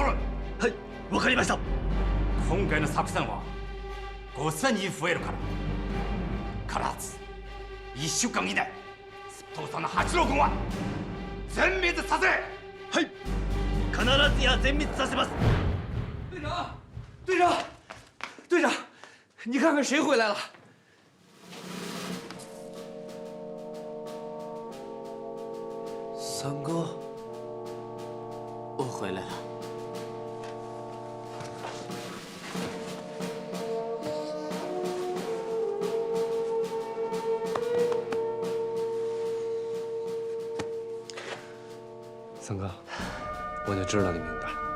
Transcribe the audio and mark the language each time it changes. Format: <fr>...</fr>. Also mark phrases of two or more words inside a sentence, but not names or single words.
<ja>はい、わかりました。今回の作戦は5000人増えるから必ず1週間以内沸騰山の八路軍は全滅させ。はい、必ずや全滅させます。</ja> <zh>队长，队长，队长，你看看谁回来了？三哥，我回来了。三哥，我就知道你命大。</zh>